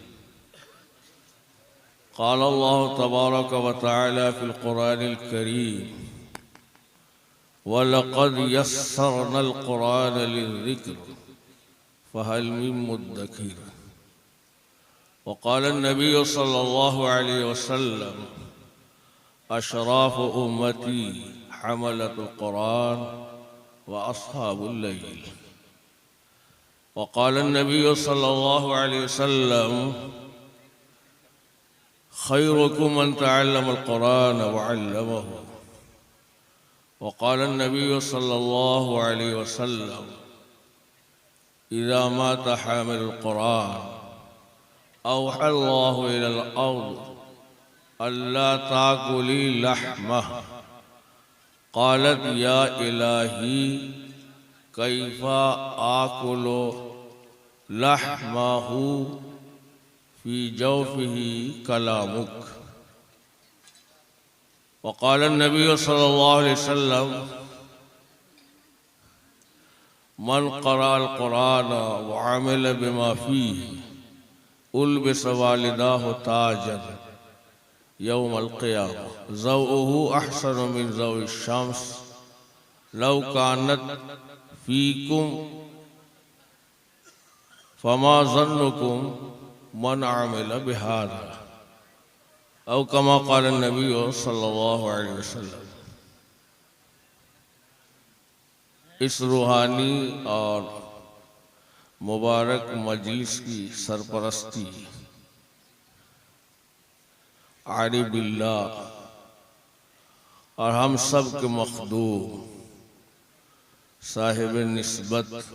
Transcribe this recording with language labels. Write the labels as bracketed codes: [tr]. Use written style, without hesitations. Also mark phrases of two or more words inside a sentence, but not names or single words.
[ar] قال الله تبارك وتعالى في القرآن الكريم ولقد يسرنا القرآن للذكر فهل من مدكر. وقال النبي صلى الله عليه وسلم, أشراف أمتي حملة القرآن وأصحاب الليل. وقال النبي صلى الله عليه وسلم خيركم من تعلم القرآن وعلمه. وقال النبي صلى الله عليه وسلم إذا مات حامل القرآن أوحى الله إلى الأرض ألا تأكلي لحمه. قالت يا إلهي كيف آكل لحمه في جوفه كلامك. وقال النبي صلى الله عليه وسلم من قرأ القرآن وعمل بما فيه ألبس والداه تاجا يوم القيامة ضوءه أحسن من ضوء الشمس لو كانت فيكم فما ظنكم من عمل بهذا أو كما قال النبي صلى الله عليه وسلم. [hi] इस रूहानी और मुबारक मजलिस की सरपरस्ती [ar] عارف بالله [hi] और हम सब के मखदूम साहिब निस्बत